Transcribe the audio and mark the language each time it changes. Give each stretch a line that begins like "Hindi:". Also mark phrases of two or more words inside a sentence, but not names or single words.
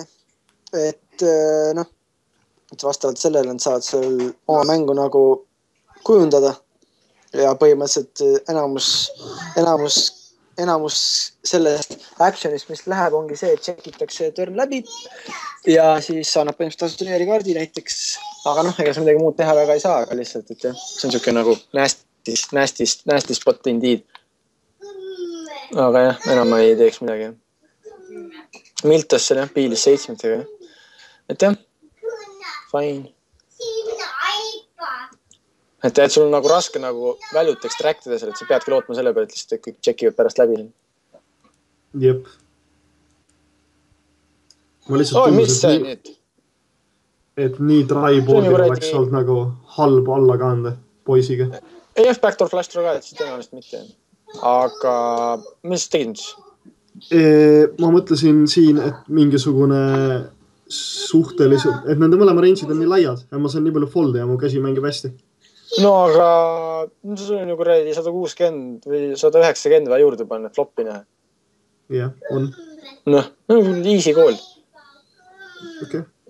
Estonian: Et et vastavalt sellele nad saavad seal oma mängu nagu kujundada ja põhimõtteliselt enamus sellest actionist, mis läheb, ongi see, et checkitakse turn läbi ja siis annab põhimõtteliselt turnieri kaardi näiteks, aga ega sa midagi muud teha väga ei saa, aga lihtsalt, et jah, see on siuke nagu
English: nasty spot indeed.
Estonian: Aga jah, enam ma ei teeks midagi. Miltos seal jah, piilis 7-tega. Et jah, fine. Et sul on nagu raske nagu valut extractida seal, et sa peadki lootma selle peale, et lihtsalt kõik tšekivad pärast läbi. Jep. Mis see nüüd? Et nii dryboardil oleks olnud nagu halb alla kanda poisiga. Ei jah,
English: backdoor flash draw
Estonian: ka, et siis tõenäoliselt mitte. Aga mis tegid siis? Ma mõtlesin siin, et mingisugune suhteliselt, et nende mõlema range'id on nii laiad ja ma saan nii palju folde ja mu käsi mängib hästi. No aga sul on ju kuradi 160 või 190 vaja juurde panna, floppi näha. Jah, on.
English: Easy goal.
Estonian: Okei.